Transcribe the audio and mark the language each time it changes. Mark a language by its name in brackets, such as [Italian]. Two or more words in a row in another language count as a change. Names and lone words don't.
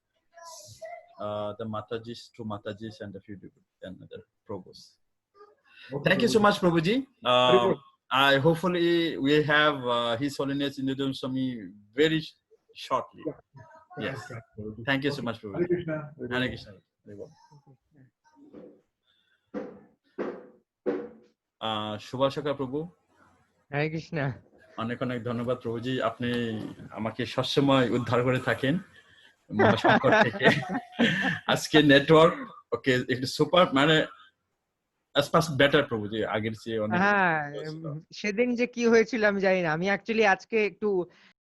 [English] The Matajis, two Matajis, and a few devotees and other Prabhus. Okay, Thank you so much, Prabhuji. Very good. Hopefully we have His Holiness Indudam Swami very shortly. Yes. Prabhuji. Thank you so much, Hare Prabhuji. Krishna. Hare Krishna. Hare Bol. শুভাশকা প্রভু, Hare Krishna. [Bangla] অনেক অনেক ধন্যবাদ প্রভুজি, আপনি আমাকে সবসময় উদ্ধার করে থাকেন মহাসংকট থেকে। আজকে [English] network okay [Bangla] একটু সুপার, মানে বেটার প্রভুজি, আগের চেয়ে অনেক। হ্যাঁ, সেদিন যে কি হয়েছিল আমি জানি না। আমি অ্যাকচুয়ালি আজকে একটু